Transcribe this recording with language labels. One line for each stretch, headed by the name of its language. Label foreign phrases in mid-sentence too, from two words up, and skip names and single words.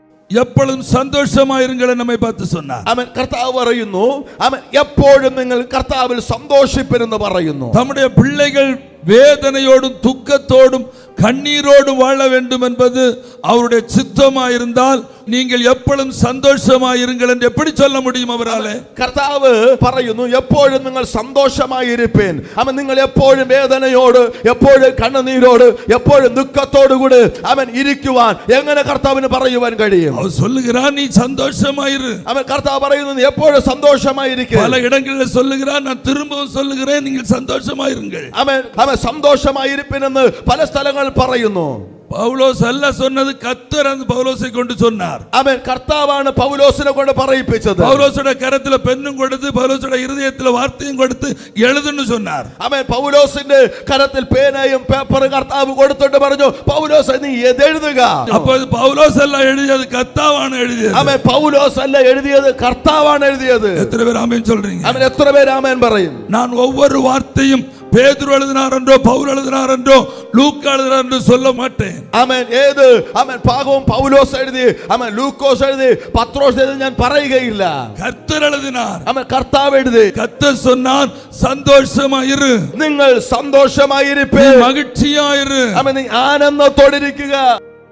Tamil: எப்பொழுதும் சந்தோஷமாயிருங்கள் நம்மை பார்த்து சொன்னார்.
Malayalam: ആമേൻ. കർത്താവ് പറയുന്നു, ആമേൻ, എപ്പോഴും നിങ്ങൾ കർത്താവിൽ സന്തോഷിപ്പിനെന്ന് പറയുന്നു.
Tamil: நம்முடைய பிள்ளைகள் வேதனையோடும் துக்கத்தோடும் கண்ணீரோடும் வாழ வேண்டும் என்பது அவருடைய சித்தமாயிருந்தால் நீங்கள் எப்பொழுதும் சந்தோஷமாயிருங்கள் என்று எப்படி சொல்ல முடியும் அவராலே?
Malayalam: കർത്താവ് പറയുന്നു, എപ്പോഴും നിങ്ങൾ സന്തോഷമായിരിപ്പീൻ. ആമേൻ. നിങ്ങൾ എപ്പോഴും വേദനയോട്, എപ്പോഴും കണ്ണുനീരോട്, എപ്പോഴും ദുഃഖത്തോടു കൂടി ആമേൻ ഇരിക്കുവാൻ എങ്ങനെ കർത്താവിന് പറയുവാൻ കഴിയും?
Tamil: அவர் சொல்லுகிறார், நீ சந்தோஷமாயிரு.
Malayalam: ആമേൻ. കർത്താവ് പറയുന്നു, എപ്പോഴും സന്തോഷമായിരിക്കുക.
Tamil: பல இடங்களில் சொல்லுகிறார், நான் திரும்பவும் சொல்லுகிறேன், நீங்கள் சந்தோஷமாயிருங்கள்.
Malayalam: ആമേൻ. ആമേൻ. സന്തോഷമായിരിപ്പീൻ എന്ന് പല സ്ഥലങ്ങളിൽ പറയുന്നു. പൗലോസ് അല്ല
Tamil: சொன்னது, கர்த்தர் அந்த பவுலோசை கொண்டு சொன்னார்.
Malayalam: ആമേൻ. കർത്താവാണ് പൗലോസിനെ കൊണ്ട് പറയിപ്പിച്ചത്. പൗലോസുടെ കരത്തിൽ പെന്നും കൊടുത്ത് പൗലോസുടെ ഹൃദയത്തിൽ വാർത്തയും കൊടുത്ത് എഴുതുന്നു சொன்னார். ആമേൻ. പൗലോസിന്റെ കരത്തിൽ പേനയും പേപ്പറും കർത്താവ് കൊടുത്തിട്ട് പറഞ്ഞു, പൗലോസ് നീ എഴുതുക. അപ്പോൾ പൗലോസ് അല്ല എഴുതിയത്, കർത്താവാണ് എഴുതിയത്. ആമേൻ. പൗലോസ് അല്ല എഴുതിയത്, കർത്താവാണ് എഴുതിയത്. എത്ര പേര് ആമേൻ சொல்றீங்க? ആമേൻ. എത്ര പേര് ആമേൻ പറയും?
Tamil: நான் ஒவ்வொரு வார்த்தையும் பேதுரு எழுதினார் என்றோ பவுல் எழுதினார் என்றோ லூக்கா எழுதினார் என்று சொல்ல மாட்டேன்.
Malayalam: ആമേൻ. ഏത് ആമേൻ ഭാഗവും പൗലോസ് എഴുതി, ആമേൻ, ലൂക്കോസ് എഴുതി, പത്രോസ് എഴുതി ഞാൻ പറയുകയില്ല.
Tamil: கர்த்தர் எழுதினார்.
Malayalam: ആമേൻ. കർത്താവ് എഴുതി.
Tamil: கர்த்தர் சொன்னார், சந்தோஷமாயிரு,
Malayalam: നിങ്ങൾ സന്തോഷമായിരിപ്പീൻ,
Tamil: மகிழ்ச்சியாயிரு.
Malayalam: ആമേൻ. നീ ആനന്ദത്തോടിരിക്കുക.